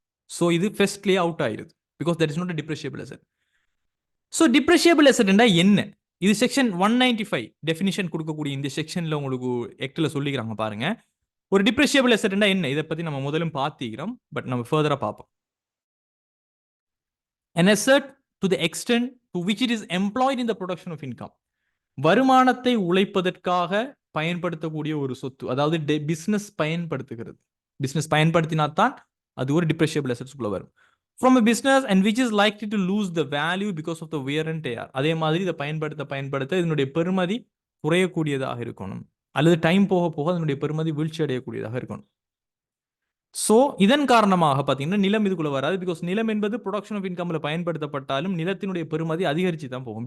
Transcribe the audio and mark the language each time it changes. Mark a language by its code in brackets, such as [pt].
[ta] So இது ஃபர்ஸ்ட்லேயே out ஆயிருது, [en] Because that is not a depreciable asset. [ta] So டிப்ரெஷியபிள் அசெட்னா என்ன? இது செக்ஷன் 195 டெஃபினிஷன் கொடுக்கக்கூடிய இந்த செக்ஷன்ல உங்களுக்கு எக்ட்ல சொல்லிக்கிறாங்க பாருங்க. ஒரு டிப்ரெஷியபிள் அசெட்னா என்ன? இதை பத்தி நம்ம முதலும் பார்த்துக்கிறோம், பட் நம்ம ஃபர்தரா பார்ப்போம். [en] An asset to the extent to which it is employed in the production of income. [ta] வருமானத்தை உழைப்பதற்காக பயன்படுத்தக்கூடிய ஒரு சொத்து, அதாவது பிசினஸ் பயன்படுத்துகிறது. பிசினஸ் பயன்படுத்தினாத்தான் அது ஒரு டிப்ரெஷியபிள் அசெட்ஸ்க்குள்ள வரும். [en] From a business and which is likely to lose the value because of the wear and tear. [ta] அதே மாதிரி இதை பயன்படுத்த இதனுடைய பெறுமதி குறையக்கூடியதாக இருக்கணும், அல்லது டைம் போக போக அதனுடைய பெறுமதி வீழ்ச்சி அடையக்கூடியதாக இருக்கணும். ஸோ இதன் காரணமாக பார்த்தீங்கன்னா நிலம் இதுக்குள்ள வராது. பிகாஸ் நிலம் என்பது [en] production of இன்கம்ல [ta] பயன்படுத்தப்பட்டாலும் நிலத்தினுடைய பெறுமதி அதிகரிச்சு தான் போகும்.